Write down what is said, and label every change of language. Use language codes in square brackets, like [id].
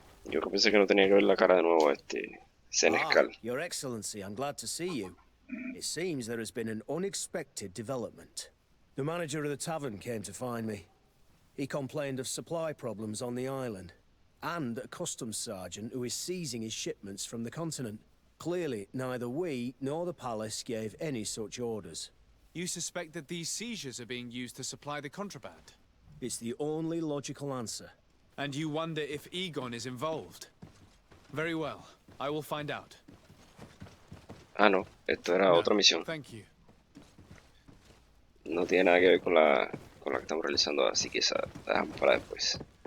[es] Yo que pensé que no tenía que ver la cara de nuevo a este senescal. [en] Your Excellency, I'm glad to see you. It seems there has been an unexpected development. The manager of the tavern came to find me. He complained of supply problems on the island, and a customs sergeant who is seizing his shipments from the continent. Clearly, neither we nor the palace gave any such orders. You suspect that these seizures are being used to supply the contraband? It's the only logical answer. And you wonder if Egon is involved? Very well, I will find out. [es] Ah, no, esto era otra misión. [en] Thank you. [es] No tiene nada que ver con la que estamos realizando ahora, así que esa la dejamos para después.